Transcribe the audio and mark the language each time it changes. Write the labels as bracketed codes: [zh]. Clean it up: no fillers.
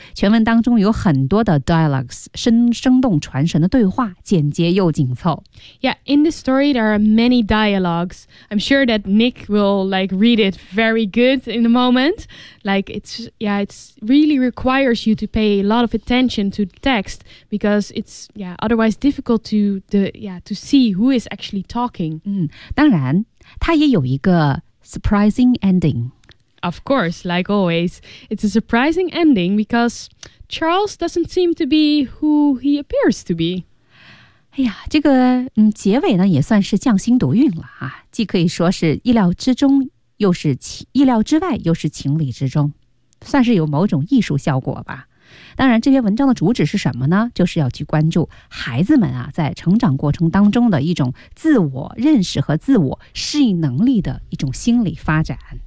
[zh] 全文当中有很多的 dialogues， 生动传神的对话，简洁又紧凑。 [en] Yeah, in this story there are many dialogues. I'm sure that Nick will like read it very good in a moment. Like it's really requires you to pay a lot of attention to text because it's otherwise difficult to see who is actually talking. [zh] 当然它也有一个 [en] surprising ending. Of course, like always, it's a surprising ending because Charles doesn't seem to be who he appears to be. [zh] 哎呀，这个结尾呢也算是匠心独运了啊，既可以说是意料之中，又是意料之外，又是情理之中，算是有某种艺术效果吧。当然这篇文章的主旨是什么呢？就是要去关注孩子们啊在成长过程当中的一种自我认识和自我适应能力的一种心理发展。